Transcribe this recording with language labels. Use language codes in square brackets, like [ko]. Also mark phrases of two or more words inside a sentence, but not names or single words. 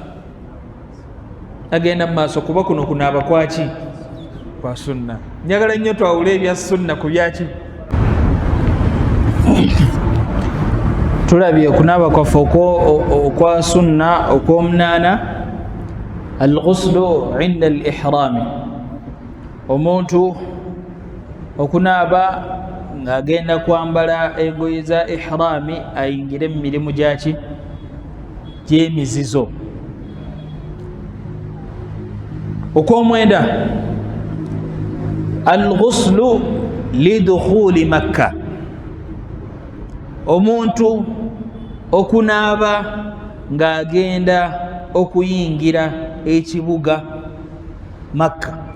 [lg] Agenda mu maaso, kuba kuno kunaaba kwaki? Kwa sunna. Njagala nnyo twawule ebya sunna ku byaki? Tulabye okunaaba kwaffe okwa sunna okw'omunaana, [ar] الغسل عند الإحرام, [lg] omuntu okunaaba ng'agenda kwambala engoye za ihrami, ayingire mu mirimu gyaki? Gy'emizizo. Okw'omwenda, [ar] الغسل لدخول مكة, [lg] omuntu okunaaba ng'agenda okuyingira ekibuga Makka.